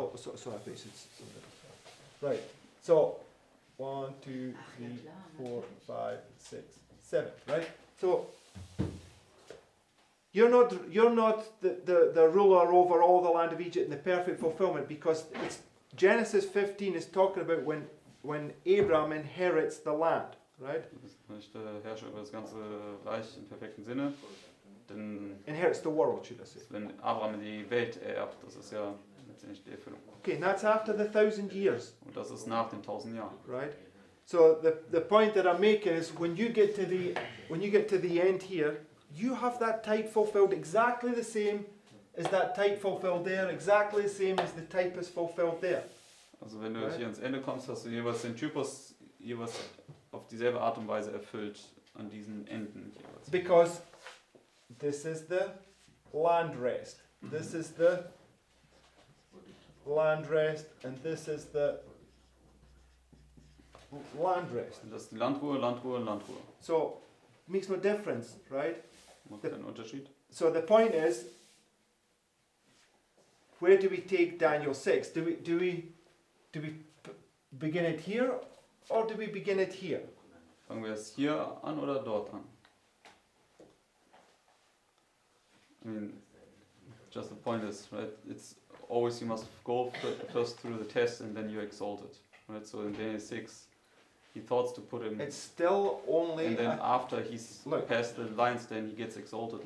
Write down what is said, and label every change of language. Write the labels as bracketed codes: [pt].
[en] Oh, so I think it's right. So 1, 2, 3, 4, 5, 6, 7. Right. So you're not the ruler over all the land of Egypt in the perfect fulfillment, because it's Genesis 15 is talking about when Abraham inherits the land. Right. [de] Du bist nicht der Herrscher über das ganze Reich im perfekten Sinne. Denn [en] Inherits the world, should I say? [de] wenn Abraham die Welt erbt, das ist ja letztendlich die Erfüllung. [en] Okay, and that's after the 1,000 years. [de] Und das ist nach den 1000 Jahren. [en] Right. So the point that I'm making is when you get to the end here, you have that type fulfilled exactly the same as that type fulfilled there, exactly the same as the type is fulfilled there. [de] Also wenn du hier ans Ende kommst, hast du jeweils den Typus jeweils auf dieselbe Art und Weise erfüllt an diesen Enden jeweils. [en] Because this is the land rest. This is the land rest, and this is the land rest. [de] Und das ist die Landruhe, Landruhe, Landruhe. [en] So makes no difference, right? [de] Macht keinen Unterschied. [en] So the point is, where do we take Daniel 6? Do we begin it here, or do we begin it here? [de] Fangen wir es hier an oder dort an? [en] I mean, just the point is, right? It's always you must go first through the test and then you exalt it, right? So in Daniel 6, he thought to put him, It's still only and then a, after he's Look. passed the lines, then he gets exalted.